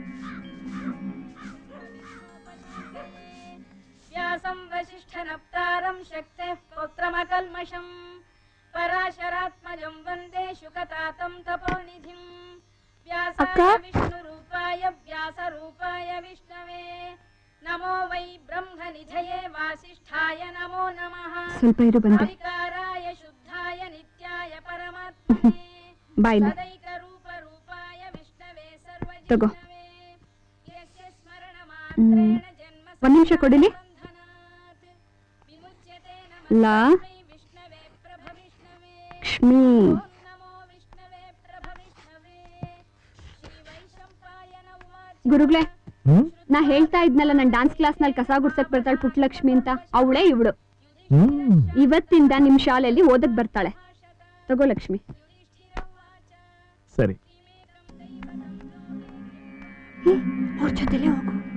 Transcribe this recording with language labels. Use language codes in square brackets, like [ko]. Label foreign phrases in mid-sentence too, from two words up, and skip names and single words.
[sa] ವ್ಯಾಸಂ ವಸಿಷ್ಠನಪ್ತಾರಂ ಶಕ್ತಃ ಪೌತ್ರಮಕಲ್ಮಷಂ ಪರಾಶರಾತ್ಮಜಂ ವಂದೇ ಶುಕತಾತಂ ತಪೋನಿಧಿಂ ವ್ಯಾಸಾಯ ವಿಷ್ಣುರೂಪಾಯ ವ್ಯಾಸರೂಪಾಯ ವಿಷ್ಣವೇ ನಮೋ ವೈ ಬ್ರಹ್ಮನಿಧಯೇ ವಾಸಿಷ್ಠಾಯ ನಮೋ ನಮಃ [kn] ಸ್ವಲ್ಪ ಇರು ಬಂದೆ. [sa] ವಿಕಾರಾಯ ಶುದ್ಧಾಯ ನಿತ್ಯಾಯ ಪರಮಾತ್ಮನೇ ಬಾಯ್ಲಿ ಸದೈಕರೂಪ ರೂಪಾಯ ವಿಷ್ಣವೇ [kn] ತಗೋ. [sa] ಸರ್ವಜಿಷ್ಣವೇ ಯಸ್ಯ ಸ್ಮರಣ ಮಾತ್ರೇಣ ಜನ್ಮ [kn] 1 ನಿಮಿಷ ಕೊಡಿಲಿ. [sa] ಬಂಧನಾತ್ ವಿಮುಚ್ಯತೆ ಲಾ ನಮಃ ವಿಷ್ಣವೇ ಪ್ರಭ ವಿಷ್ಣವೇ [kn] ಲಕ್ಷ್ಮಿ, [sa] ಓಂ ನಮೋ ವಿಷ್ಣವೇ ಪ್ರಭ ವಿಷ್ಣವೇ ಶ್ರೀ ವೈಶಂಪಾಯನ ಉವಾಚ [kn] ಗುರುಗಳೇ, ನಾ ಹೇಳ್ತಾ ಇದ್ನಲ್ಲ ನನ್ [en] dance class [kn] ನಲ್ಲಿ ಕಸ ಗುಡ್ಸಕ್ ಬರ್ತಾಳೆ ಪುಟ್ಟಲಕ್ಷ್ಮಿ ಅಂತ, ಅವಳೇ ಇವಳು. ಇವತ್ತಿಂದ ನಿಮ್ ಶಾಲೆಯಲ್ಲಿ ಓದಕ್ ಬರ್ತಾಳೆ. ತಗೋ ಲಕ್ಷ್ಮಿ. ಸರಿ. ಅವ್ರ ಜೊತೆಲೇ ಹೋಗು.